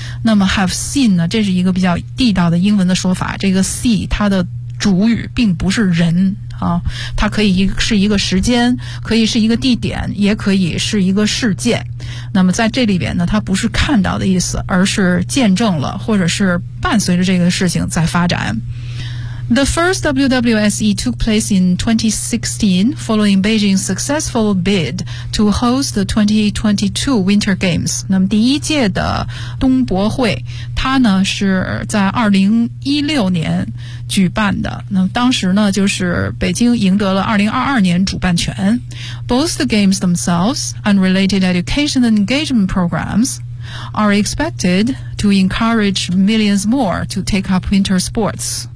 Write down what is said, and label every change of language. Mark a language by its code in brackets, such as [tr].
[zh] 那么 [en] have seen [zh] 呢？这是一个比较地道的英文的说法。这个 see 它的主语并不是人啊，它可以是一个时间，可以是一个地点，也可以是一个事件。那么在这里边呢，它不是看到的意思，而是见证了，或者是伴随着这个事情在发展。 [en] The first WWSE took place in 2016, following Beijing's successful bid to host the 2022 Winter Games. [zh] 那么第一届的冬博会，它呢是在2016年举办的。那么当时呢，就是北京赢得了2022年主办权。 [en] Both the games themselves, unrelated education and engagement programs, are expected to encourage millions more to take up winter sports.